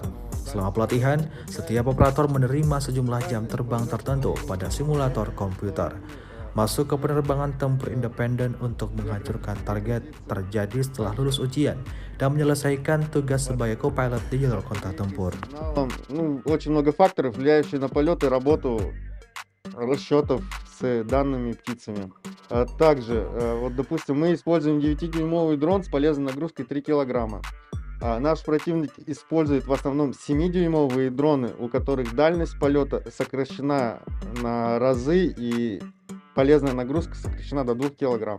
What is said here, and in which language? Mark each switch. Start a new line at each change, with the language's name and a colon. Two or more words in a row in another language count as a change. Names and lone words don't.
Indonesian: Selama pelatihan, setiap operator menerima sejumlah jam terbang tertentu pada simulator komputer. Masuk ke penerbangan tempur independen untuk menghancurkan target terjadi setelah lulus ujian dan menyelesaikan tugas sebagai co-pilot di jalur kontak tempur.
Russian: очень много факторов, влияющих на полет и работу расчетов с данными птицами. Также, вот допустим, мы используем 9-дюймовый дрон с полезной нагрузкой 3 килограмма. Наш противник использует в основном 7-дюймовые дроны, у которых дальность полета сокращена на разы и полезная нагрузка сокращена до 2 килограмм.